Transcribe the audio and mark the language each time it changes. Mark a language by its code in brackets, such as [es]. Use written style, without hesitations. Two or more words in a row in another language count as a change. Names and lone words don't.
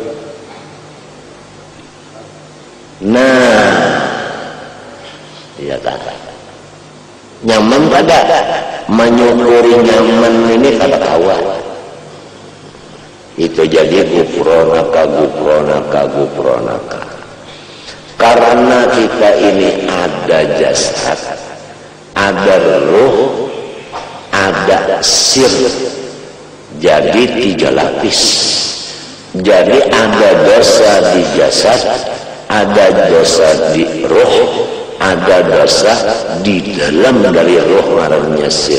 [bjn] Nah, iya kan? Nyaman kada? Menyukuri nyaman ini kada kawa. Itu jadi [ar] غفرانك غفرانك غفرانك. [id] Karena kita ini ada jasad, ada ruh, ada sir, jadi 3 lapis. Jadi ada dosa di jasad, ada dosa di ruh, ada dosa di dalam dari ruh ngarannya sir.